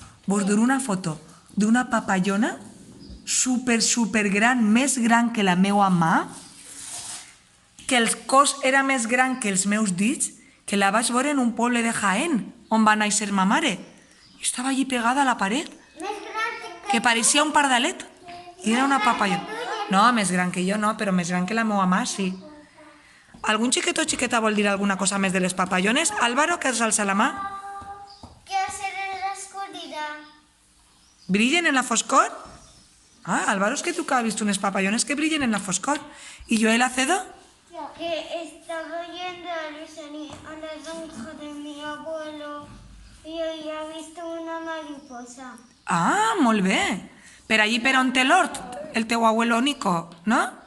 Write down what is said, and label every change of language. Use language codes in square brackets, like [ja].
[ca] Vos duré una foto d'una papallona super gran, més gran que la meua mà, que el cos era més gran que els meus dits, que la vaig veure en un poble de Jaén, on va néixer ma mare. I estava allí pegada a la paret, Més gran que pareixia un pardalet. I era una papallona. No, més gran que jo no, però més gran que la meua mà, sí. Algun xiquet o xiqueta vol dir alguna cosa més de les papallones? Álvaro, que els alça la mà. [es] que hacer en la oscuridad. [ca] ¿Brillen en la foscor? [es] Ah, Álvaro, es que tú que has visto unas [ca] papallones que brillen en la foscor. [es] ¿Y Joel Acedo? Que estaba yendo a la granja de mi abuelo y había visto una mariposa. [ca] Ah, molt bé. Per allí per on té l'hort, el teu abuelo Nico, no?